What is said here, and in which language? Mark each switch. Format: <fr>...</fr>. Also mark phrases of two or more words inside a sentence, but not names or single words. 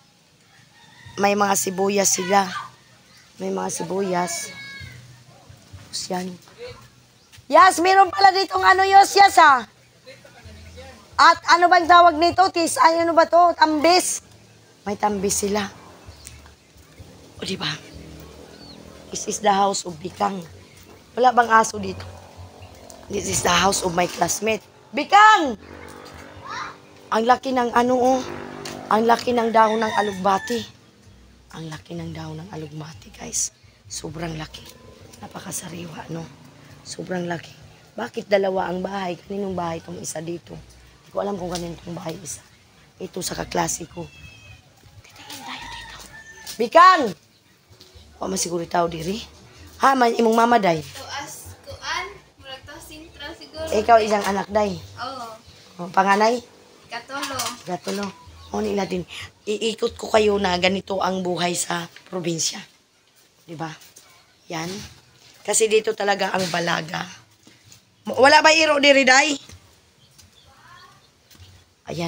<tl>May mga sibuyas sila. May mga sibuyas. Tapos yan. Yas, meron pala ditong Yas, ha? At ano bang tawag nito? Ano ba to? Tambis. May tambis sila. Diba?</tl> <en>This is the house of Bikang.</en> <tl>Wala bang aso dito?</tl> <en>This is the house of my classmate.</en> <tl>Bikang! Ang laki ng ang laki ng dahon ng alugbati. Ang laki ng dahon ng alugbati, guys. Sobrang laki. Napakasariwa, no? Sobrang laki. Bakit dalawa ang bahay? Kaninong bahay itong isa dito? Hindi ko alam kung kaninong bahay isa. Ito sa kaklase ko. Titingin tayo dito. Bikang!</tl> <ceb>Masiguro tao diri. Imong mamaday. Tuas kuan, murag to sintra siguro.</ceb> <tl>Ikaw isang anak, day. Oo. O, panganay?</tl> <ceb>Katulo. Gatulo. O nila din.</ceb> <tl>Iikot ko kayo na ganito ang buhay sa probinsya. Diba? Yan. Kasi dito talaga ang balaga.</tl> <ceb>Wala ba iro diri, day? Ayan.</ceb>